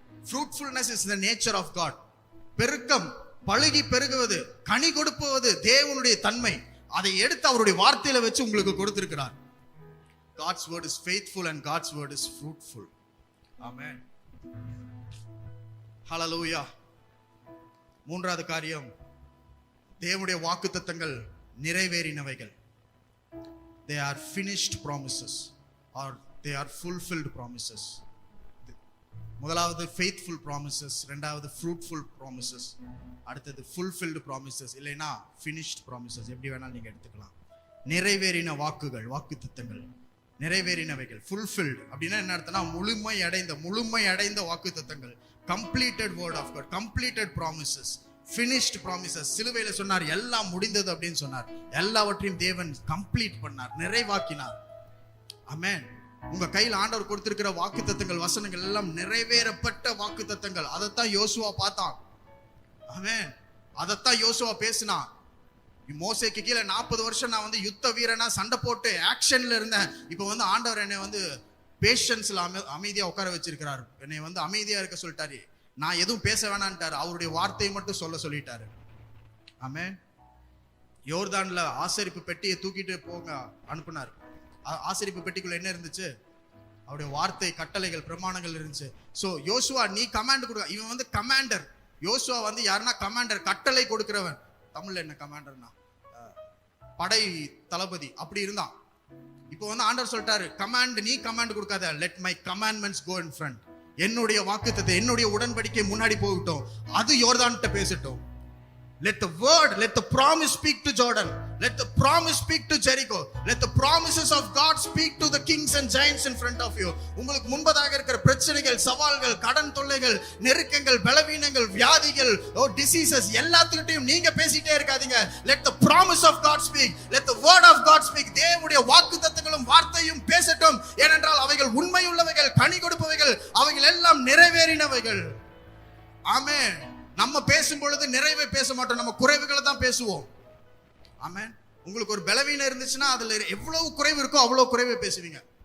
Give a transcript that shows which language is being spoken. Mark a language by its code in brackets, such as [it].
[en] Fruitfulness is the nature of God. [ta] பெருக்கம், பழுகி பெருகுவது, கனி கொடுப்பது தேவனுடைய தன்மை. அதை எடுத்து அவருடைய வார்த்தையில வச்சு உங்களுக்கு கொடுத்திருக்கிறார். [en] God's word is faithful and God's word is fruitful. Amen. Hallelujah. [ta] மூன்றாவது காரியம், தேவனுடைய வாக்குத்தத்தங்கள் நிறைவேறினவைகள். [en] They are finished promises or they are fulfilled promises. முதலாவது faithful promises, இரண்டாவது fruitful promises, அடுத்தது fulfilled promises, இல்லைனா finished promises. [ta] எப்படி வேணாலும் நீங்க எடுத்துக்கலாம். நிறைவேறின வாக்குகள், வாக்குத்தத்தங்கள் நிறைவேறினவைகள். fulfilled அப்படின்னா என்ன அர்த்தம்னா முழுமை அடைந்த வாக்குத்தத்தங்கள். [en] completed word of God, completed promises, finished promises. [ta] சிலுவையில சொன்னார் எல்லாம் முடிந்தது அப்படின்னு சொன்னார். எல்லாவற்றையும் தேவன் கம்ப்ளீட் பண்ணார், நிறைவாக்கினார். ஆமென். உங்க கையில் ஆண்டவர் கொடுத்திருக்கிற வாக்குத்தத்தங்கள், வசனங்கள் எல்லாம் நிறைவேறப்பட்ட வாக்குத்தத்தங்கள். அதைத்தான் யோசுவா பார்த்தான். ஆமென். அதைத்தான் யோசுவா பேசினான். மோசேக்கு கீழே 40 வருஷம் நான் யுத்த வீரனா சண்டை போட்டு ஆக்ஷன்ல இருந்தேன். இப்போ ஆண்டவர் என்னை பேஷன்ஸ்ல அமைதியா உட்கார வச்சிருக்கிறாரு. என்னை அமைதியா இருக்க சொல்லிட்டாரு. நான் எதுவும் பேச வேணான்ட்டாரு. அவருடைய வார்த்தையை மட்டும் சொல்லிட்டாரு. ஆமென். யோர்தான்ல ஆசரிப்பு பெட்டியை தூக்கிட்டு போங்க அனுப்புனார். ஆசரிப்பு பெட்டிக்குள்ள என்ன இருந்துச்சு? அவருடைய வார்த்தை, கட்டளைகள், பிரமாணங்கள் இருந்துச்சு. சோ யோசுவா நீ கமாண்ட் கொடுக்க. இவன் கமாண்டர். யோசுவா யாருன்னா கமாண்டர், கட்டளை கொடுக்கிறவன். தமிழ்ல என்ன கமாண்டர்னா படை தளபதி அப்படி இருந்தான். இப்போ ஆண்டவர் சொல்லிட்டாரு, கமாண்ட் நீ கமாண்ட் கொடுக்காத, [en] Let my commandments go in front. [ta] என்னுடைய வாக்குத்தத்தம், என்னுடைய உடன்படிக்கை முன்னாடி போகட்டும், அது யோர்தான்கிட்ட பேசட்டும். [en] Let the word, let the promise speak to Jordan. Let the promise speak to Jericho. Let the promises of God speak to the kings and giants in front of you. [ta] உங்களுக்கு முன்பதாக இருக்கிற பிரச்சனைகள், சவால்கள், கடன் தொல்லைகள், நெருக்கங்கள், பலவீனங்கள், வியாதிகள், diseases எல்லாத்துக்கிட்டையும் நீங்க பேசிட்டே இருக்காதீங்க. [en] Let the promise of God speak. Let the word of God speak. [ta] தேவனுடைய வாக்குத்தத்தங்களும் வார்த்தையும் பேசட்டும். ஏனென்றால் அவைகள் உண்மையுள்ளவைகள், கனி கொடுப்பவைகள், அவைகள் எல்லாம் நிறைவேறினவைகள். ஆமென். நம்ம பேசும் பொழுது நிறைவே பேச மாட்டோம், நம்ம குறைவுகளை தான் பேசுவோம். ஆமென். உங்களுக்கு ஒரு பலவீனம் இருந்துச்சுன்னா அதுல எவ்வளவு குறைவு இருக்கோ அவ்வளவு குறைவே பேசுவீங்க.